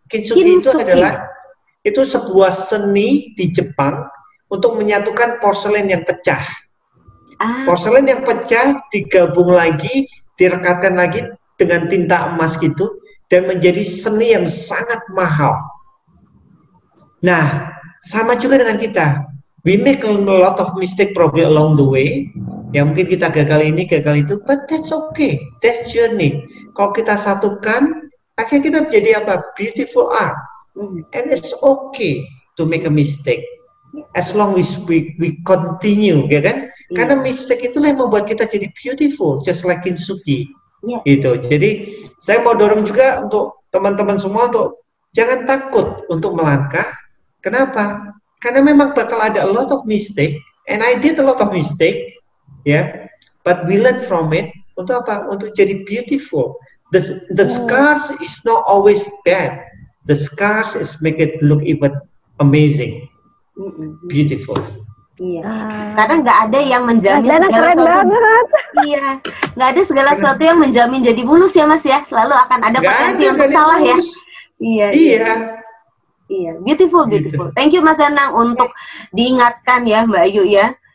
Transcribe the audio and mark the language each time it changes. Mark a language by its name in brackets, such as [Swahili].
[Indonesian] Kintsugi itu sebuah seni di Jepang untuk menyatukan porselen yang pecah. Porselen yang pecah digabung lagi, direkatkan lagi dengan tinta emas gitu, dan menjadi seni yang sangat mahal. Nah, sama juga dengan kita. [English] We make a lot of mistake probably along the way. [Indonesian] Ya mungkin kita gagal ini, gagal itu, [English] but that's okay. That's journey. [Indonesian] Kalau kita satukan, akhirnya kita menjadi apa? [English] Beautiful art. And it's okay to make a mistake. As long as we continue, ya kan? [Indonesian] Karena mistake itulah yang membuat kita jadi beautiful, [English] just like kintsugi. [Indonesian] Gitu. Jadi saya mau dorong juga untuk teman-teman semua untuk jangan takut untuk melangkah. Kenapa? Karena memang bakal ada [English] a lot of mistake, and I did a lot of mistake, but we learn from it. [Indonesian] Untuk apa? Untuk jadi beautiful. [English] The scars is not always bad. The scars is make it look even amazing, beautiful. [Indonesian] Iya, karena nggak ada yang menjamin segala sesuatu. Iya, nggak ada segala sesuatu yang menjamin jadi mulus ya Mas ya. Selalu akan ada potensi untuk salah ya. Iya, beautiful. Thank you Mas Danang untuk diingatkan ya Mbak Ayu ya.